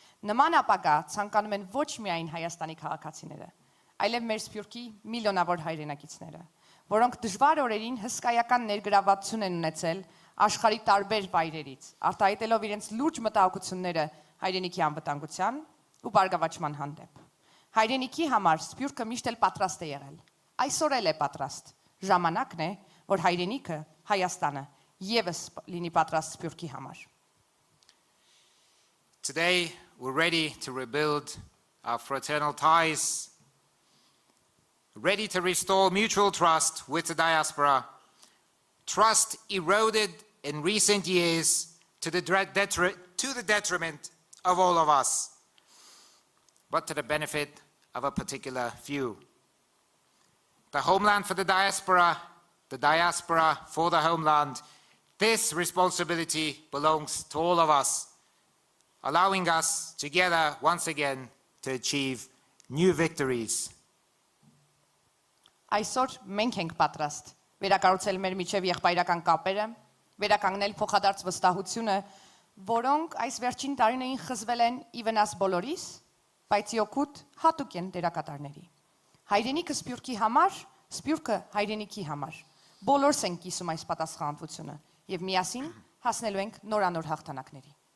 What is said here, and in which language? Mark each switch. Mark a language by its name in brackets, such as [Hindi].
[Armenian] Նման ապագա ցանկանում են ոչ միայն Հայաստանի քաղաքացիները, այլև մեր Սփյուռքի միլիոնավոր հայրենակիցները, որոնք դժվար օրերին հսկայական ներգրավվածություն են ունեցել աշխարհի տարբեր վայրերից, արտահայտելով իրենց լուրջ մտահոգությունները հայրենիքի անվտանգության ու բարգավաճման հանդեպ։ Հայրենիքի համար Սփյուռքը միշտ էլ պատրաստ է եղել։ Այսօր էլ է պատրաստ։ Ժամանակն է, որ հայրենիքը, Հայաստանը եւս լինի պատրաստ Սփյուռքի համար։ [English] Today, we're ready to rebuild our fraternal ties, ready to restore mutual trust with the diaspora, trust eroded in recent years to the detriment of all of us, but to the benefit of a particular few. The homeland for the diaspora for the homeland, this responsibility belongs to all of us, allowing us together once again to achieve new victories. [Armenian] Այսօր մենք ենք պատրաստ վերակառուցել մեր միջև եղբայրական կապերը, վերականգնել փոխադարձ վստահությունը, որոնք այս վերջին տարիներին խզվել են ի վնաս բոլորիս, բայց օգուտ հատուկ են դերակատարների։ Հայրենիքը Սփյուռքի համար, Սփյուռքը հայրենիքի համար։ Բոլորս ենք կիսում այս պատասխանատվությունը եւ միասին հասնելու ենք նորանոր հաղթանակների։